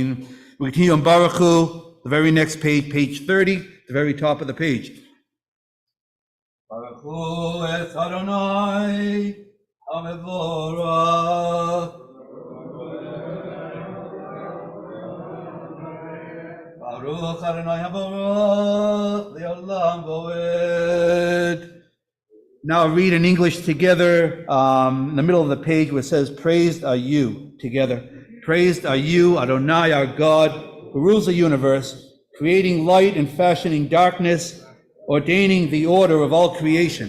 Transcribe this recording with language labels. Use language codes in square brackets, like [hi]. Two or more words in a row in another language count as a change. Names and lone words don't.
[en] We continue on Baruch Hu. The very next page, page 30, the very top of the page. [he] ברוך הוא את אדוני המבורך. ברוך אדוני המבורך לעולם ועד. [en] Now I'll read in English together, in the middle of the page where it says, praised are you, together. Praised are you, Adonai, our God, who rules the universe, creating light and fashioning darkness, ordaining the order of all creation.